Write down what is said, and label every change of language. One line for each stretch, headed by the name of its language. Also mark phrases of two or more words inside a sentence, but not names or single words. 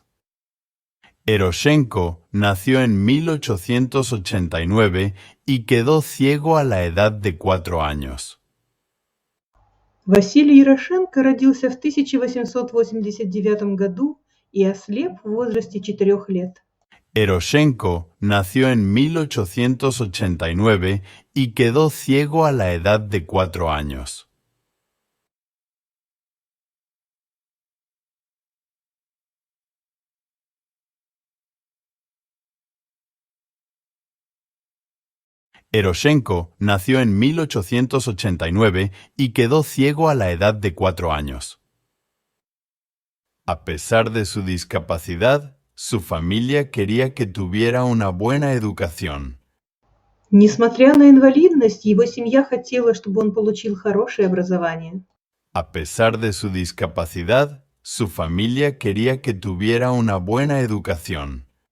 Spanish: Eroshenko nació en 1889 y quedó ciego a la edad de 4 años.
Russian: Василий Ярошенко родился в 1889 году и ослеп в возрасте 4 лет.
Spanish: Eroshenko nació en 1889 y quedó ciego a la edad de 4 años. Eroshenko nació en 1889 y quedó ciego a la edad de 4 años. A pesar de su discapacidad, su familia quería que tuviera una buena educación.
Russian: Несмотря на инвалидность, его семья хотела, чтобы он получил хорошее образование.
Spanish: A pesar de su discapacidad, su familia quería que tuviera una buena educación.